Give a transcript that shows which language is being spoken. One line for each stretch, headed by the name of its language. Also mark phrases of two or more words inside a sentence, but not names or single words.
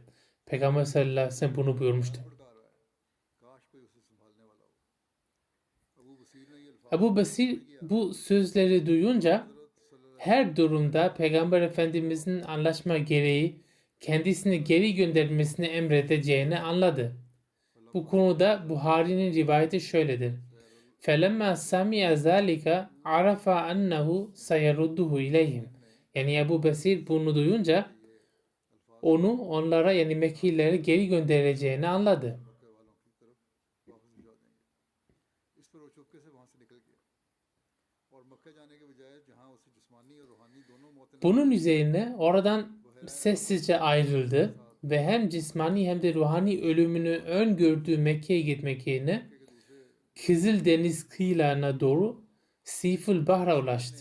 Turkish: Peygamber
Arabic: صلى الله عليه وسلم
Turkish: bunu buyurmuştu. Ebu Besir bu sözleri duyunca her durumda Peygamber Efendimizin anlaşma gereği kendisini geri göndermesini emredeceğini anladı. Bu konuda Buhari'nin rivayeti şöyledir.
Arabic: فَلَمَّا سَمِعَ ذَٰلِكَ عَرَفَ أَنَّهُ سَيَرُدُّهُ إِلَيْهِمْ.
Turkish: Yani Ebu Besir bunu duyunca onu onlara yani Mekkililere geri göndereceğini anladı. Bunun üzerine oradan sessizce ayrıldı ve hem cismani hem de ruhani ölümünü öngördüğü Mekke'ye gitmek yerine Kızıldeniz kıyılarına doğru Siful Bahr'a ulaştı.